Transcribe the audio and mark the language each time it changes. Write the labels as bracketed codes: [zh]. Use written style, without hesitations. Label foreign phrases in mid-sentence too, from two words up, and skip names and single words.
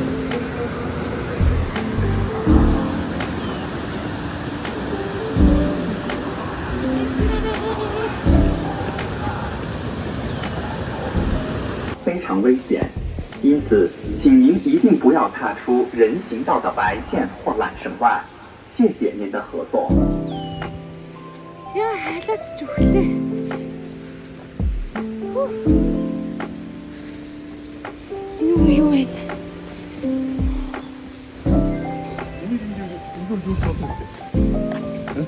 [zh] 非常危险，因此，请您一定不要踏出人行道的白线或缆绳外。谢谢您的合作。 [mn] Яа, хайлаач ч өглөө. Юу вэ? [ko] 이걸 줬어.